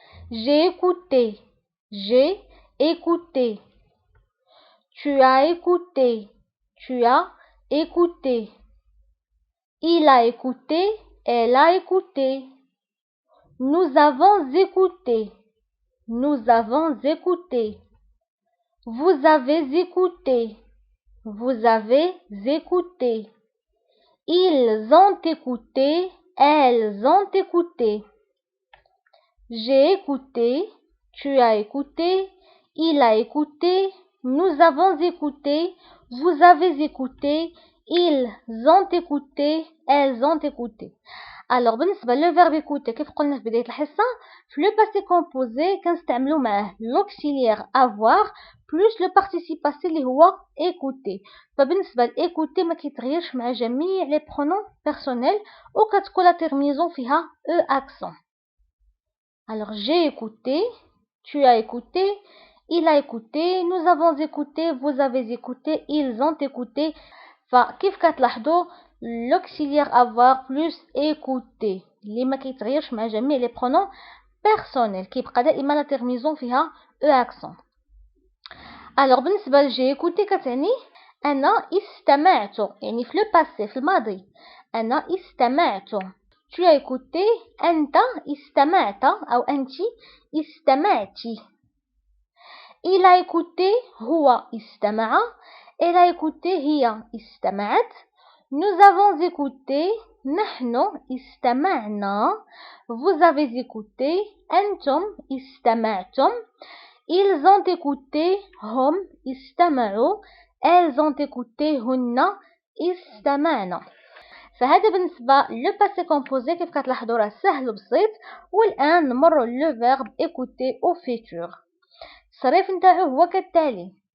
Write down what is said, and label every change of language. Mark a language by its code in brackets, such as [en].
[fr] j'ai écouté, j'ai écouté, tu as écouté, tu as écouté, il a écouté, elle a écouté, nous avons écouté, nous avons écouté, vous avez écouté, vous avez écouté, ils ont écouté, elles ont écouté, j'ai écouté, tu as écouté, il a écouté, nous avons écouté, vous avez écouté, ils ont écouté, elles ont écouté. [ar] alors بالنسبة لو فيرب écouter كيف قلنا في بداية الحصة في لو باسي كومبوزي كنستعملو معاه [fr] l'auxiliaire avoir plus le participe passé [ar] اللي هو écouter. فبالنسبة لإيكوتي ما كيتغيرش مع جميع لي برونون بيرسونيل وكتكون لا تيرمينيزون فيها او accent. [fr] alors j'ai écouté, tu as écouté, il a écouté, nous avons écouté, vous avez écouté, ils ont écouté. [ar] فكيف كتلاحظوا [fr] l'auxiliaire avoir plus écouté [ar] اللي ما كيتغيرش مع جميع لي برونون بيرسونيل كيبقى دائما لا تيرمينيزون فيها او accent. alors بالنسبة لجي écouté كتعني أنا استمعت، يعني في لو باسي في الماضي أنا استمعت. [fr] tu as écouté [ar] أنت استمعت أو أنت استمعتي. [fr] il a écouté [ar] هو استمع، [fr] elle a écouté [ar] هي استمعت، [fr] nous avons écouté [ar] نحن استمعنا، [fr] vous avez écouté [ar] أنتم استمعتم، [fr] ils ont écouté [ar] هم استمعوا، [fr] elles ont écouté [ar] هن استمعنا. فهذا بالنسبة لو باسي كومبوزي كيف كتلاحظوا راه سهل وبسيط. والآن نمروا لو فيرب écouter au futur. التصريف نتاعو هو كالتالي: